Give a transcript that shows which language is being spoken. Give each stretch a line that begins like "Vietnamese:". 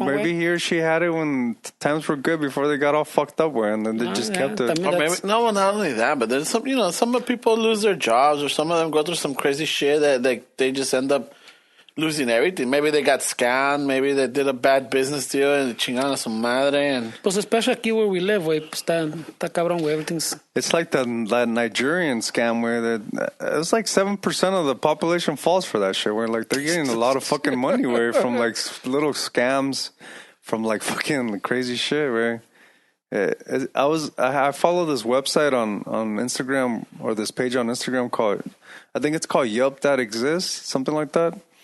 English: Well, maybe he or she had it when times were good before they got all fucked up, way, and then they just kept it. Or maybe, no, not only that, but there's some of people lose their jobs, or some of them go through some crazy shit that they just end up losing everything. Maybe they got scammed. Maybe they did a bad business deal and
Spanish: chingaron a su madre. Pues
English: especially
Spanish: aquí
English: where we live,
Spanish: güey, pues está cabrón, güey.
English: Everything's. It's like that Nigerian scam where it's like 7% of the population falls for that shit. Where like they're getting a lot of fucking money where from like little scams from like fucking crazy shit. Where I follow this website on Instagram, or this page on Instagram called, I think it's called Yelp That Exists, something like that.